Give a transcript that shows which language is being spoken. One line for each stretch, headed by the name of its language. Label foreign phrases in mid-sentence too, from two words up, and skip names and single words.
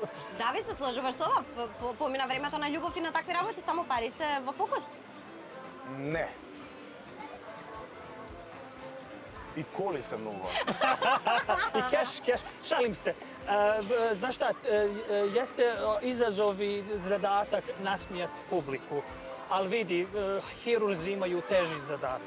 Macedonian: Давид, се сложуваш со ова? Помина времето на љубов и на такви работи, само пари се во фокус? Не.
Serbian: I koli se mnogo. I keš, šalim se. Znaš šta, jeste izazov i zadatak nasmijati publiku, ali vidi, hirurzi imaju teži zadatak.